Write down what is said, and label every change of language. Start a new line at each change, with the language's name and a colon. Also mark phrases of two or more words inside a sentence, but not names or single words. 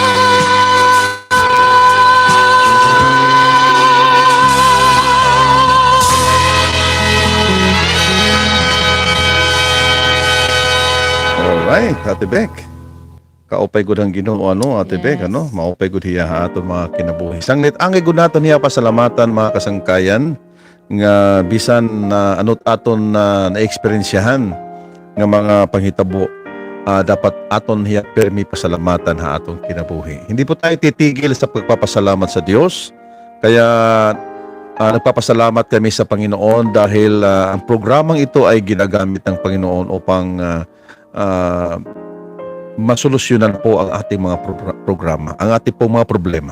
Waray: Alright, Ate Beck. Kaupay gud ang Ginoo ano, Ate Yes. Beck, ano? Maupay gud hiya ha aton mga kinabuhi. Sanglit angay gud naton hiya pasalamatan mga kasangkayan nga bisan na anot aton na naeksperyensyahan nga mga panghitabo, dapat aton hiya permi pasalamatan ha aton kinabuhi.
Filipino: Hindi po tayo titigil sa pagpapasalamat sa Dios. Kaya nagpapasalamat kami sa Panginoon dahil ang programang ito ay ginagamit ng Panginoon upang masolusyonan po ang ating mga programa, ang ating pong mga problema.